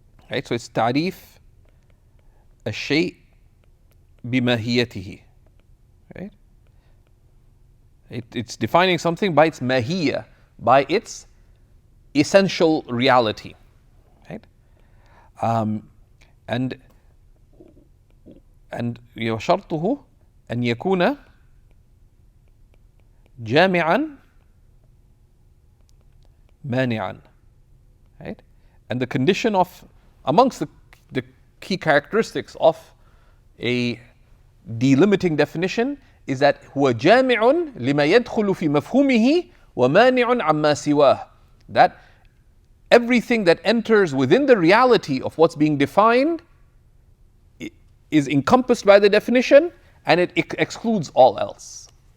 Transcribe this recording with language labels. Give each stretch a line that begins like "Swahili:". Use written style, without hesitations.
English: Right, so it's ta'rif
Arabic: الشيء بماهيته,
English: right? It's defining something by its mahiyya, by its essential reality, right?
Arabic: And شرطه أن يكون جامعا مانعا, right?
English: And the condition of, amongst the key characteristics of a delimiting definition is that
Arabic: هو جامع لما يدخل في مفهومه ومانع عما سواه.
English: That everything that enters within the reality of what's being defined is encompassed by the definition, and it excludes all else.